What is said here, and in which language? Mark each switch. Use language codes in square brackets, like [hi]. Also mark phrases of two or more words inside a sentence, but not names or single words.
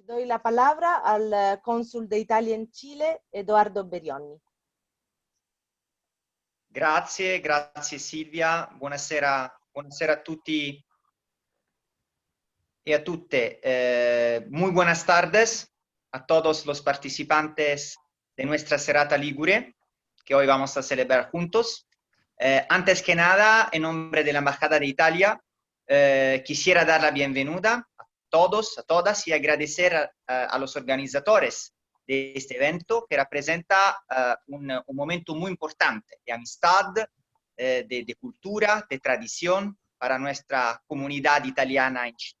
[es] la palabra al cónsul de Italia en Chile, Edoardo Berionni. [it] Grazie, grazie Silvia, buonasera, buonasera a tutti y a tutte. [es] Muy buenas tardes a todos los participantes de nuestra Serata Ligure, que hoy vamos a celebrar juntos. Antes que nada, en nombre de la Embajada de Italia, quisiera dar la bienvenida a todos, a todas y agradecer a los organizadores de este evento que representa un momento muy importante de amistad, de cultura, de tradición para nuestra comunidad italiana en Chile.